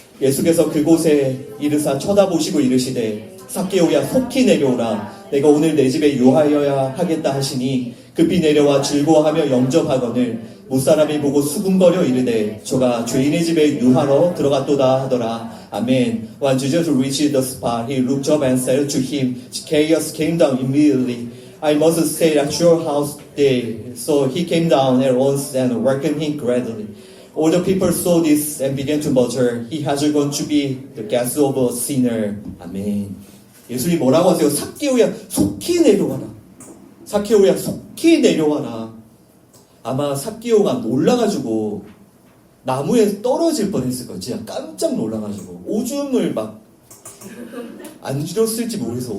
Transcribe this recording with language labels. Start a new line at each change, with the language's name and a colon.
Korean: 예수께서 그곳에 이르사 쳐다보시고 이르시되 삭개오야 속히 내려오라. 내가 오늘 내 집에 유하여야 하겠다 하시니 급히 내려와 즐거워하며 영접하거늘 무사람이 보고 수군거려 이르되 저가 죄인의 집에 유하러 들어갔도다 하더라. 아멘.
English: When Jesus reached the spot, he looked up and said to him, Zacchaeus came down immediately. I must stay at your house today. So he came down at once and welcomed him gladly. All the people saw this and began to mutter, He has gone to be the guest of a sinner.
Korean: 아멘. 예수님이 뭐라고 하세요? 삭개오야 속히 내려와라. 삭개오야 속히 내려와라. 아마 삭개오가 놀라가지고 나무에 떨어질 뻔했을 거예요. 진짜 깜짝 놀라가지고 오줌을 막 안 줄였을지 모르겠어.